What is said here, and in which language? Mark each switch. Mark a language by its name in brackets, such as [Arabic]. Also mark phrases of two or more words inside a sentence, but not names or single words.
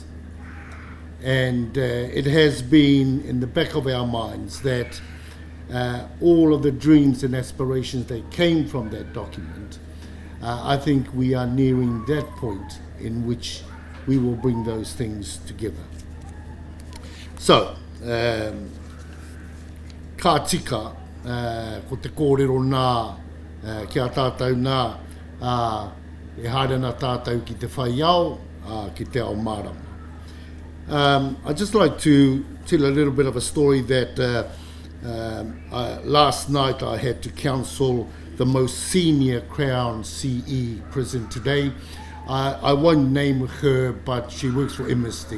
[English] And it has been in the back of our minds that all of the dreams and aspirations that came from that document, I think we are nearing that point in which we will bring those things together. So, [Māori] ka tika, ko te kōrero nā, kia tātou nā, e haere nā tātou ki te whai au, ki te ao mārama. [English] I'd just like to tell a little bit of a story that last night I had to counsel the most senior Crown CE present today. I won't name her, but she works for MSD.